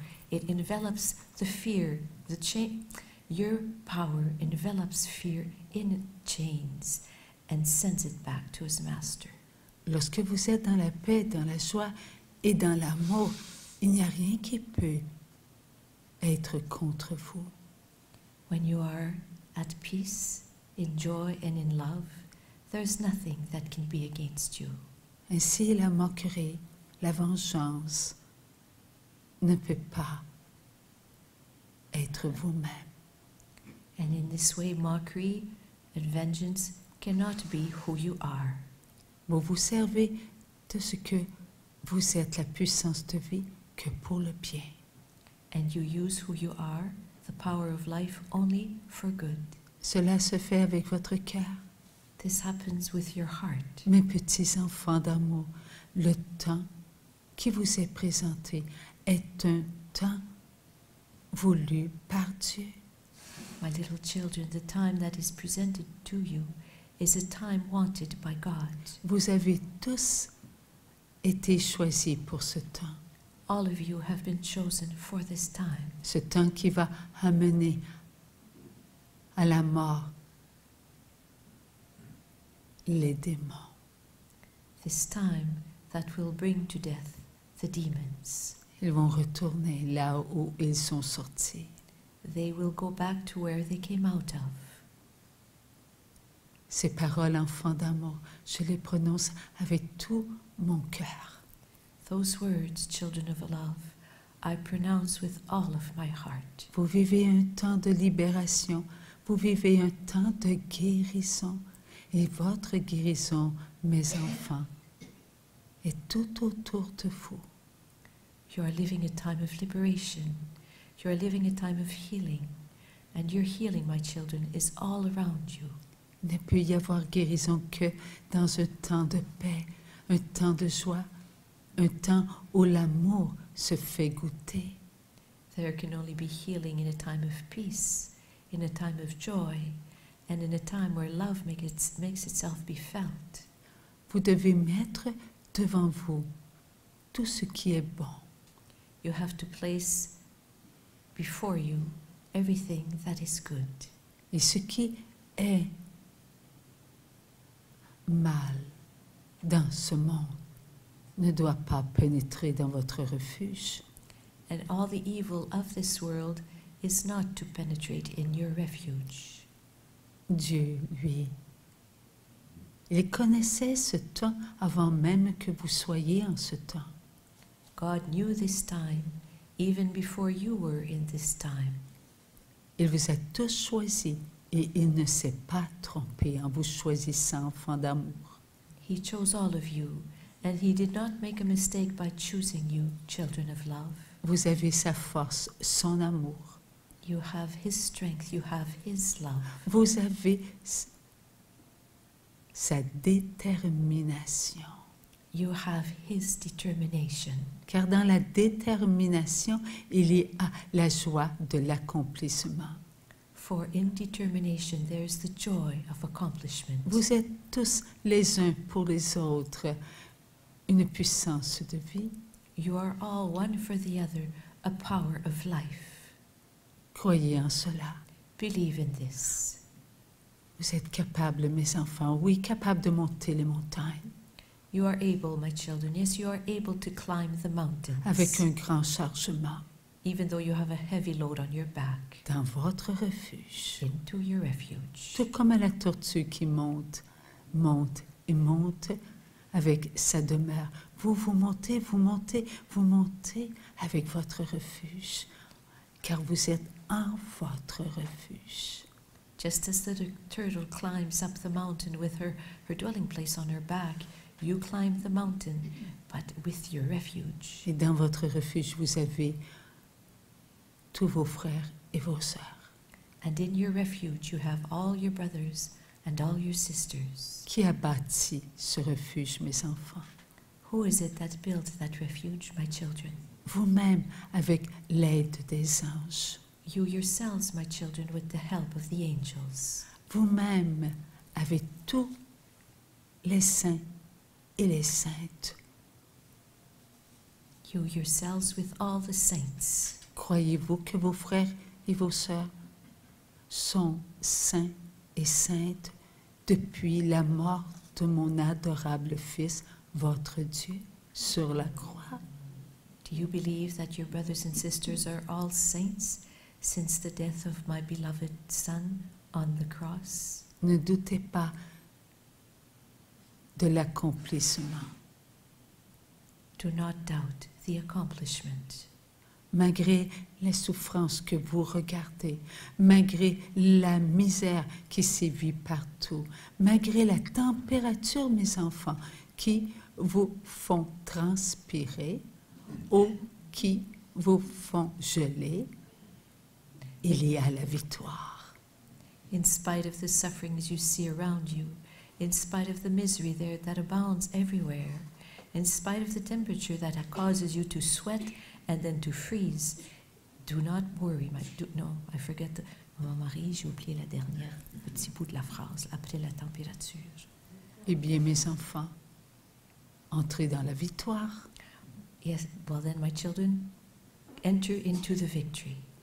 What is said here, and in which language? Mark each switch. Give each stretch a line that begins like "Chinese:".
English: It envelops the fear, your power envelops fear in chains and sends it back to his master.
French: Lorsque vous êtes dans la paix, dans la joie et dans l'amour, il n'y a rien qui peut être contre vous.
English: When you are at peace, in joy and in love, there's nothing that can be against you.
French: Ainsi, la moquerie, la vengeance ne peut pas être vous-même.
English: And in this way, mockery and vengeance cannot be who you are.
French: Vous vous servez de ce que vous êtes, la puissance de vie, que pour le bien.
English: And you use who you are, the power of life, only for good.
French: Cela se fait avec votre cœur.
English: This happens with your heart.
French: Mes petits enfants d'amour, le temps qui vous est présenté est un temps voulu par Dieu.
English: My little children, the time that is presented to you is a time wanted by God.
French: Vous avez tous été choisis pour ce temps.
English: All of you have been chosen for this time.
French: Ce temps qui va amener à la mort les démons.
English: This time that will bring to death the demons.
French: Ils vont retourner là où ils sont sortis.
English: They will go back to where they came out of.
French: Ces paroles, enfants d'amour, je les prononce avec tout mon cœur.
English: Those words, children of love, I pronounce with all of my heart.
French: Vous vivez un temps de libération, vous vivez un temps de guérison, et votre guérison, mes enfants, est tout autour de vous.
English: You are living a time of liberation. You are living a time of healing. And your healing, my children, is all around you.
French: Il ne peut y avoir guérison que dans un temps de paix, un temps de joie, un temps où l'amour se fait goûter.
English: There can only be healing in a time of peace, in a time of joy, and in a time where love makes itself be felt.
French: Vous devez mettre devant vous tout ce qui est bon.
English: You have to place before you everything that is good.
French: Et ce qui est mal dans ce monde ne doit pas pénétrer dans votre refuge.
English: And all the evil of this world is not to penetrate in your refuge.
French: Dieu, lui, il connaissait ce temps avant même que vous soyez en ce temps.
English: God knew this time even before you were in this time.
French: Il vous a tous choisis et il ne s'est pas trompé en vous choisissant, enfants d'amour.
English: He chose all of you, and he did not make a mistake by choosing you, children of love.
French: Vous avez sa force, son amour.
English: You have his strength, you have his love.
French: Vous avez sa détermination.
English: you have His determination.
French: Car dans la détermination, il y a la joie de l'accomplissement.
English: For in determination there is the joy of accomplishment.
French: Vous êtes tous les uns pour les autres une puissance de vie.
English: You are all one for the other, a power of life.
French: Croyez en cela.
English: Believe in this.
French: Vous êtes capables, mes enfants, oui, capables de monter les montagnes
English: You are able, my children, yes, you are able to climb the mountains,
French: avec un grand chargement
English: even though you have a heavy load on your back,
French: dans votre refuge.
English: into your refuge.
French: Tout comme à la tortue qui monte, monte et monte avec sa demeure. Vous montez, vous montez, vous montez avec votre refuge, car vous êtes en votre refuge.
English: Just as the turtle climbs up the mountain with her dwelling place on her back, you climb the mountain, but with your refuge.
French: Et dans votre refuge, vous avez tous vos frères et vos sœurs.
English: And in your refuge you have all your brothers and all your sisters.
French: Qui a bâti ce refuge, mes enfants?
English: Who is it that built that refuge, my children?
French: Vous-même, avec l'aide des anges.
English: You yourselves, my children, with the help of the angels.
French: Vous-même, avec tous les saints et les saintes.
English: You yourselves with all the saints.
French: Croyez-vous que vos frères et vos sœurs sont saints et saintes depuis la mort de mon adorable Fils, votre Dieu, sur la croix?
English: Do you believe that your brothers and sisters are all saints since the death of my beloved Son on the cross?
French: Ne doutez pas de l'accomplissement.
English: Do not doubt the accomplishment.
French: Malgré les souffrances que vous regardez, malgré la misère qui sévit partout, malgré la température, mes enfants, qui vous font transpirer ou qui vous font geler, il y a la victoire.
English: In spite of the sufferings you see around you, in spite of the misery there that abounds everywhere, in spite of the temperature that causes you to sweat and then to freeze, do not worry. I forget.
French: Marie, j'ai oublié la dernière petit bout de la phrase, après la température. Eh bien, mes enfants, entrez dans la victoire.
English: Yes, well then, my children, enter into the victory.